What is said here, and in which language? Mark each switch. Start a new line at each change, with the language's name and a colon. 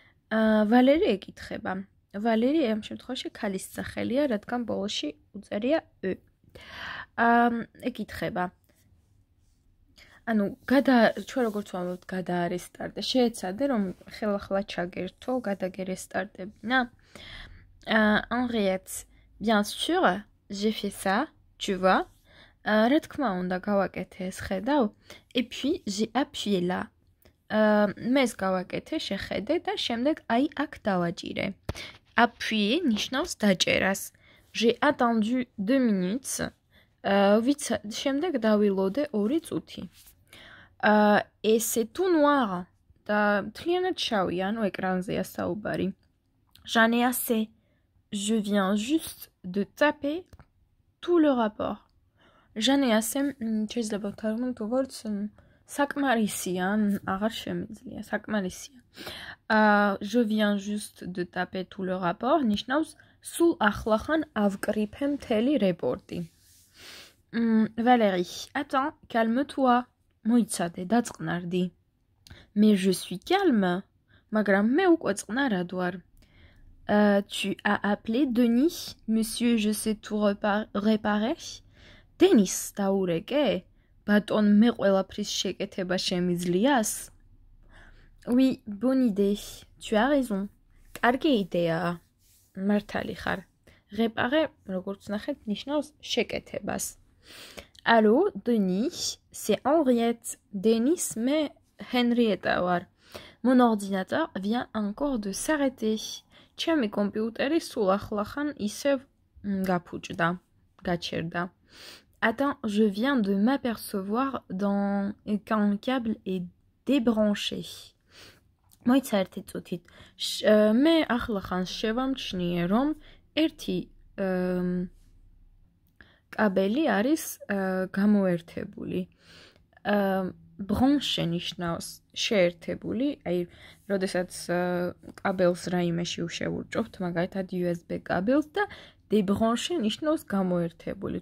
Georgian: Valérie ეკითხება. Valérie ამ შემთხვევაში ქალის სახელია, რადგან ბოლოში უწერია ე. ეკითხება. ანუ ჩვენ როგორც ვამბობთ გადაარესტარტე, შეეცადე რომ ხელახლა ჩაგერთო, გადაგერესტარტებინა.
French: Henriette, bien sûr, j'ai fait ça, tu vois.
Georgian: რა თქმა უნდა გავაკეთე ეს ხედავ,
French: et puis j'ai appuyé là.
Georgian: მე გავაკეთე, შეხედე და შემდეგ აი აქ დავაჭირე.
French: Appuyer
Georgian: ნიშნავს დაჭერას.
French: J'ai attendu 2 minutes.
Georgian: შემდეგ დავილოდე 2 წუთი.
French: Et c'est tout noir.
Georgian: და მთლიანად შავია, ანუ ეკრანზეა საუბარი.
French: J'en ai assez. Je viens juste de taper tout le rapport. J'en ai assez.
Georgian: შეიძლება ვთარგმნოთ როგორც საკმარისია, აღარ შემიძლია, საკმარისია.
French: Je viens juste de taper tout le rapport.
Georgian: ნიშნავს სულ ახლახან ავკრიფე მთელი რეპორტი.
French: Valérie, attends, calme-toi.
Georgian: მოიცადე, დაწყნარდი.
French: Mais je suis calme.
Georgian: მაგრამ მე უკვე წყნარად ვარ.
French: Tu as appelé Denis, monsieur, je sais tout réparer.
Georgian: Denis, დაურეკე? ბატონ, მე ყველაფრის შეკეთება შემიძლიას?
French: Oui, bonne idée. Tu as raison.
Georgian: კარგი იდეაა. მართალი ხარ. Réparer, როგორც ნახეთ, ნიშნავს შეკეთებას.
French: Allô, Denis, c'est Henriette. Denis, mais Henriette ვარ. Mon ordinateur vient encore de s'arrêter.
Georgian: ჩემი კომპიუტერი სულ ახლახან ისევ გაფუჭდა, გაჩერდა.
French: Attends, je viens de m'apercevoir qu'un câble est débranché.
Georgian: მოიცა ერთი წუთით. მე ახლახან შევამჩნიე, რომ ერთი კაბელი არის გამოერთებული. Branché ნიშნავს შეერთებული, აი, როდესაც კაბელს რაიმეში უშევურჭობთ, მაგალითად USB კაბელს და débranché ნიშნავს გამოერთებული.